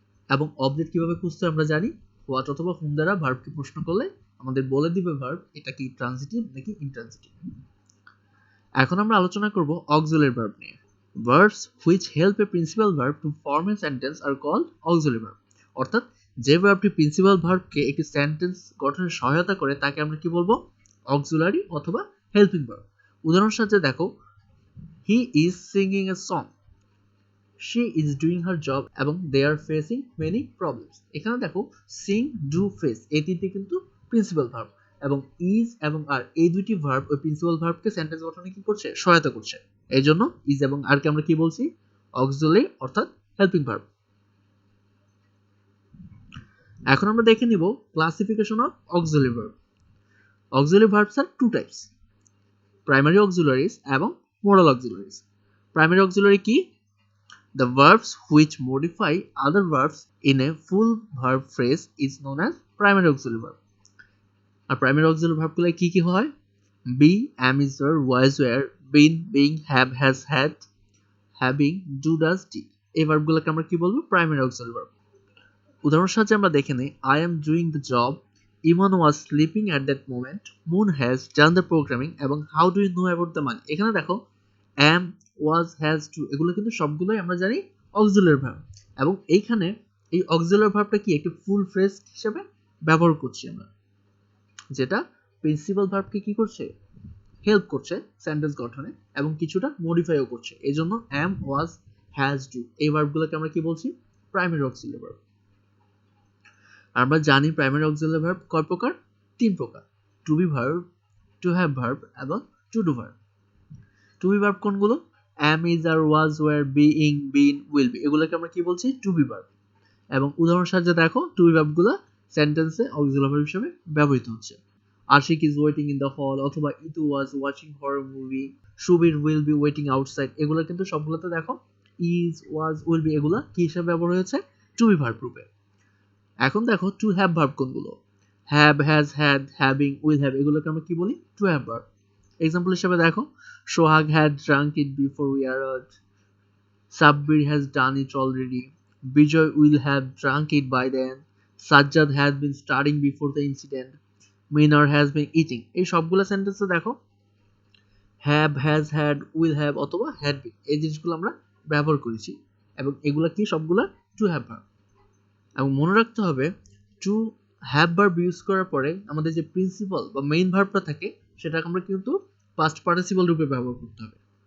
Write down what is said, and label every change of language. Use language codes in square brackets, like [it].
[bn] এবং অবজেক্ট কিভাবে খুঁজতে আমরা জানি, হোয়াট অথবা হুম দ্বারা ভার্বকে প্রশ্ন করলে আমাদের বলে দিবে ভার্ব এটা কি ট্রানজিটিভ নাকি ইন্ট্রানজিটিভ। এখন আমরা আলোচনা করব অক্সিলারি ভার্ব নিয়ে। [en] Verbs which help a principal verb to form a sentence are called auxiliary verb. [bn] অর্থাৎ যে ভার্বটি প্রিন্সিপাল ভার্বকে একটি সেন্টেন্স গঠনে সহায়তা করে তাকে আমরা কি বলবো? অক্সিলারি অথবা হেল্পিং ভার্ব। উদাহরণের সাথে দেখো, [en] He is singing a song, she is doing her job এবং they are facing many problems। [bn] এখানে দেখো sing, do, face এই তিনটি কিন্তু প্রিন্সিপাল ভার্ব, এবং is এবং are এই দুটি ভার্ব ওই প্রিন্সিপাল ভার্বকে সেন্টেন্স গঠনে কি করছে? সহায়তা করছে। এই জন্য is এবং are কে আমরা কি বলছি? অক্সিলারি অর্থাৎ হেল্পিং ভার্ব। এখন আমরা দেখে নিব [en] Classification of auxiliary verb. Auxiliary verbs are two types, primary auxiliaries এবং modal auxiliaries. [bn] প্রাইমারি অক্সিলারি কি? [en] The verbs which modify other verbs in a full verb phrase is known as primary auxiliary verb. [bn] আর primary auxiliary verb গুলো কি কি হয়? [en] be, am, is, were, was, were, been, being, have, has, had, having, do, does, did। [bn] এই verb গুলোকে আমরা কি বলবো? [en] primary auxiliary verb। [bn] উদাহরণের সাহায্যে আমরা দেখে নেই, [en] I am doing the job, Iman was sleeping at that moment, Moon has done the programming, এবং how do you know about the money। [bn] এখানে দেখো am, was, has, to এগুলো কিন্তু সবগুলোই আমরা জানি অক্সিলারি ভার্ব, এবং এইখানে এই অক্সিলারি ভার্বটা কি একটি ফুল ফ্রেজ হিসেবে ব্যবহার করছি আমরা, যেটা প্রিন্সিপাল ভার্বকে কি করছে? হেল্প করছে সেন্টেন্স গঠনে এবং কিছুটা মডিফাইও করছে। এই জন্য am, was, has, do এই ভার্বগুলোকে আমরা কি বলছি? Primary auxiliary verb. আমরা জানি প্রাইমারি অক্সিলারি ভার্ব কয় প্রকার? তিন প্রকার, two be verb, to have verb এবং to do verb. Two be verb কোনগুলো? [en] am, is, are, was, were, being, been, will be [bn] এগুলোকে আমরা কি বলছি? [en] To be verb. [bn] এবং উদাহরণের সাহায্যে দেখো টু বি ভার্বগুলো সেন্টেন্সে অক্সিলারি ভার্ব হিসেবে ব্যবহৃত হচ্ছে। [en] Ashiq is waiting in the hall, অথবা Itu was watching horror movie, Subir will be waiting outside. [bn] এগুলো কিন্তু সবগুলোতে দেখো ইজ, ওয়াজ, উইল বি এগুলো কি হিসেবে ব্যবহার হয়েছে? টু বি ভার্ব রূপে। এখন দেখো [en] To have verb কোনগুলো? Have, has, had, having, will have [bn] এগুলোকে আমরা কি বলি? [en] To have verb. Example [bn] হিসেবে দেখো, [en] Sohag had drunk it before we arrived, Sabbir has done it already, Bijoy will have drunk it by then, Sajjad has been studying before the incident, Minar has been eating। [bn] এই সবগুলো সেন্টেন্সে দেখো have, has, had, will have অথবা had been এই জিনিসগুলো আমরা ব্যবহার করেছি এবং এগুলা কি সবগুলা টু হ্যাভ ভার্ব। এবং মনে রাখতে হবে টু হ্যাভ ভার্ব ইউজ করার পরে আমাদের যে প্রিন্সিপাল বা মেইন ভার্বটা থাকে সেটাকে আমরা কিন্তু পাস্ট পার্টিসিপল রূপে ব্যবহার করতে হবে।